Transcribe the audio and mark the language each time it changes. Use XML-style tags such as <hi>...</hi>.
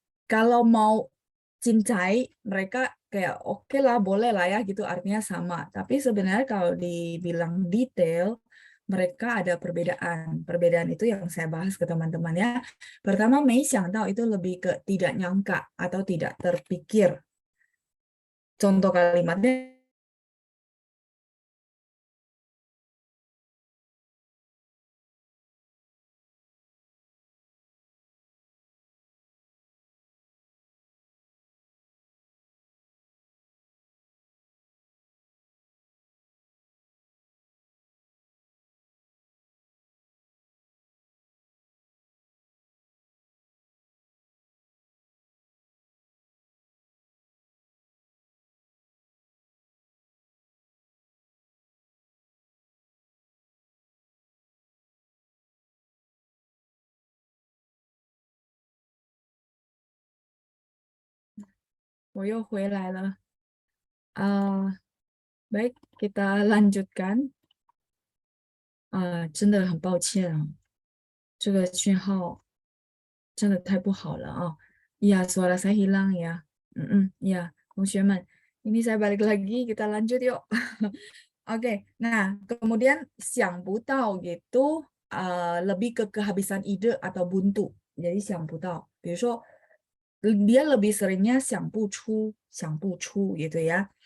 <id>Kalau mau cincai, mereka kayak oke lah, boleh lah ya gitu, artinya sama. Tapi sebenarnya kalau dibilang detail, mereka ada perbedaan. Perbedaan itu yang saya bahas ke teman-teman ya. Pertama, 没想到 itu lebih ke tidak nyangka atau tidak terpikir. Contoh kalimatnya,</id> <zh>"我又回来了."</zh> <id>Baik, kita lanjutkan.</id> <zh>真的很抱歉啊，这个讯号真的太不好了啊.</zh> <id>Iya, suara saya hilang ya. Iya, 同学们, ini saya balik lagi, kita lanjut yuk. Oke, nah kemudian 想不到 gitu lebih ke kehabisan ide atau buntu. Jadi 想不到,</id> <zh>比如说</zh> <id>dia lebih seringnya 想不出 gitu ya.</id>